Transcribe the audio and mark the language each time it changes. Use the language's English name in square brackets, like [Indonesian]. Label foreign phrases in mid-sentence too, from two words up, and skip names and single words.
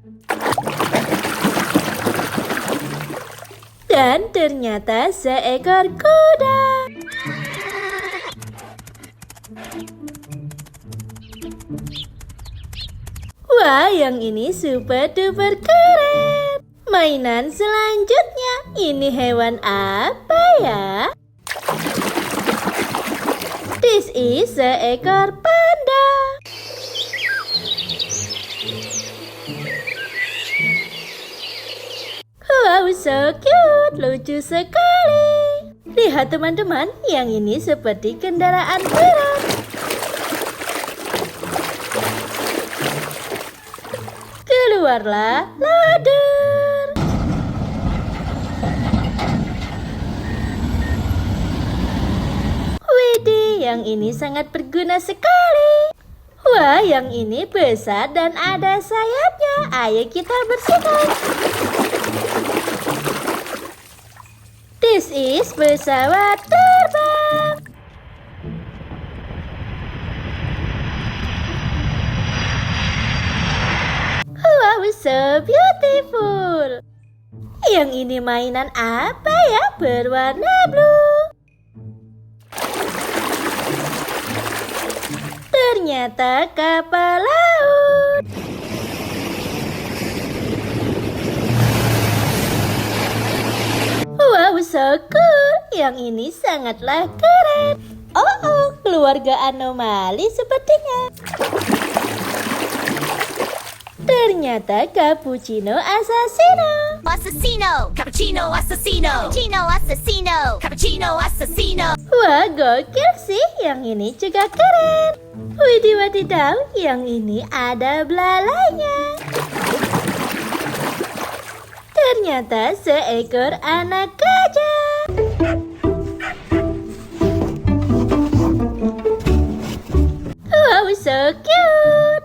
[Indonesian] Dan ternyata seekor kuda. Wah, yang ini [English] super duper [Indonesian] keren. Mainan selanjutnya, ini hewan apa ya? [English] This is [Indonesian] seekor panda. [English] Wow, so cute, [Indonesian] lucu sekali. Lihat teman-teman, yang ini seperti kendaraan berat. Keluarlah loader. Widih, yang ini sangat berguna sekali. Wah, yang ini besar dan ada sayapnya. Ayo kita bersihkan. [English] This is [Indonesian] pesawat terbang. [English] Wow, so beautiful. [Indonesian] Yang ini mainan apa ya? Berwarna blue. Ternyata kapal laut. [English] Wow, so cool. [Indonesian] Yang ini sangatlah keren. Oh, keluarga anomali sepertinya. Ternyata cappuccino assassino. Assassino, cappuccino, assassino, cappuccino, assassino, cappuccino, assassino. Wah, gokil sih. Yang ini juga keren. Widih wadidaw, yang ini ada belalainya. Ternyata seekor anak gajah. [English] Wow, so cute.